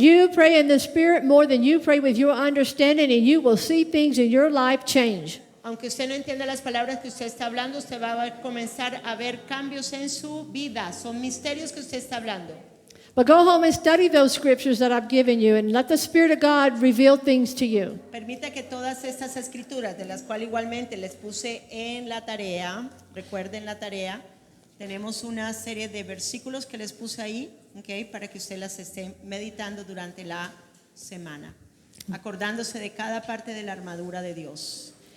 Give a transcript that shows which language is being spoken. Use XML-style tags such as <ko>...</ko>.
<en>You pray in the Spirit more than you pray with your understanding, and you will see things in your life change.</en> <es>Aunque usted no entienda las palabras que usted está hablando, usted va a comenzar a ver cambios en su vida. Son misterios que usted está hablando.</es> <en>But go home and study those scriptures that I've given you, and let the Spirit of God reveal things to you.</en> <es>Permita que todas estas escrituras, de las cuales igualmente les puse en la tarea, recuerden la tarea, tenemos una serie de versículos que les puse ahí, okay, para que usted las esté meditando durante la semana, acordándose de cada parte de la armadura de Dios.</es>